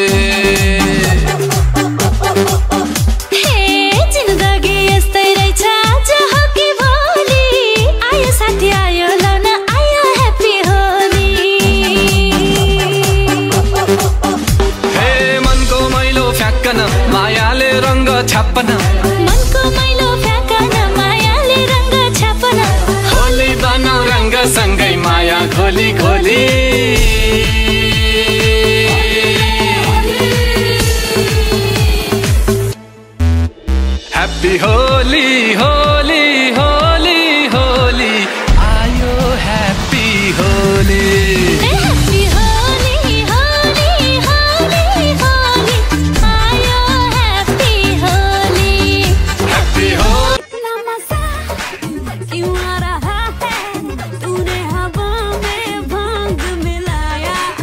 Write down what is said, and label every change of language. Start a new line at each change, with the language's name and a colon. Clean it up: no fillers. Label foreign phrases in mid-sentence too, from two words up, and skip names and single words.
Nepali: जिन्दगी यस्तै रहेछ आज हो कि भोलि आयो साथी आयो लाउन आयो ह्याप्पी होली हे मनको मैलो फ्याँक्कन मायाले रङ्ग छाप्पन मनको मैलो फ्याँकन मायाले रङ्ग छापन होली बनाउ रङ्ग सँगै माया खोली खोली ह्याप्पी होली होली होली होली आयो ह्याप्पी होली ह्याप्पी होली होली होली होली आयो ह्याप्पी होली ह्याप्पी हो
Hindi: इतना मजा क्यों आ रहा है तूने हवा में भांग मिलाया